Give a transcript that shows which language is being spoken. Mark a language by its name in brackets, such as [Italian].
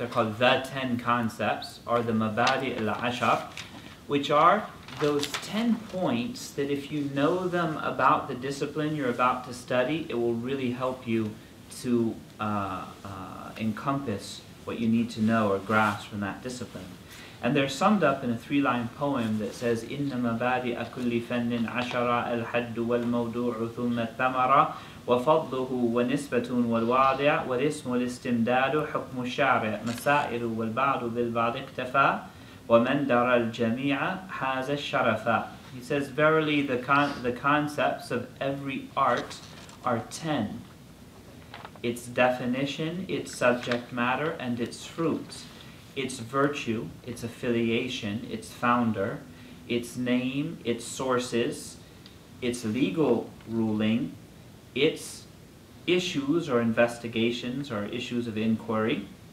[English] They're called the 10 concepts, or the mabadi al-ashar, which are those 10 points that if you know them about the discipline you're about to study, it will really help you to encompass what you need to know or grasp from that discipline. And they're summed up in a 3-line poem that says, [Arabic] إِنَّ مَبَادِئَ كُلِّ فَنٍّ عَشَرَ الْحَدُّ وَالْمَوْضُوعُ ثُمَّ الثَّمَرَةُ وفضله ونسبة والواضع والاسم الاستمداد حكم الشارع مسائل والبعض بالبعض اكتفى ومن درى الجميع حاز الشرفا. [English] He says, verily the concepts of every art are 10. Its definition, its subject matter, and its fruits, its virtue, its affiliation, its founder, its name, its sources, its legal ruling, its issues or investigations or issues of inquiry.